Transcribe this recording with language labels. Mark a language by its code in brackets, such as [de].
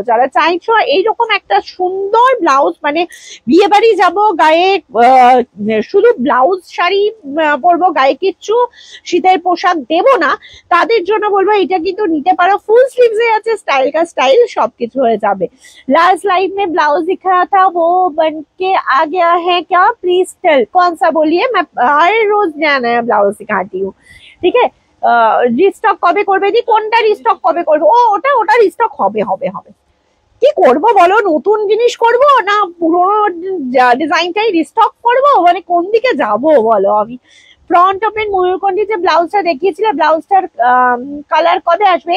[bn] যারা চাইছো এইরকম একটা সুন্দর ব্লাউজ, মানে বিয়ে বাড়ি যাবো, গায়ে শুধু ব্লাউজ শাড়ি পরবো, গায়ে কিচ্ছু শীতের পোশাক দেবো না, তাদের জন্য বলবো এটা কিন্তু নিতে পারো। ফুল স্লিভস এ আছে, স্টাইল [hi] का स्टाइल सबकिछु [bn] হয়ে যাবে। [hi] लास्ट लाइव में ब्लाउज दिखाया था वो बन के आ गया है क्या, प्लीज टेल कौन सा बोलिए, मैं हर रोज नया नया ब्लाउज सिखाती हूँ, ठीक है। [bn] রিস্টক কবে করবে দি, কোনটা রিস্টক কবে করবে? ওটা রিস্টক হবে হবে হবে। কি করব বলো, নতুন জিনিস করব না পুরোনো ডিজাইনটাই রিস্টক করব, মানে কোন দিকে যাব বলো? আমি ফ্রন্ট ওপেন ময়ূরকণ্ঠী যে ব্লাউজটা দেখিয়েছিলে, ব্লাউজটার কালার কবে আসবে?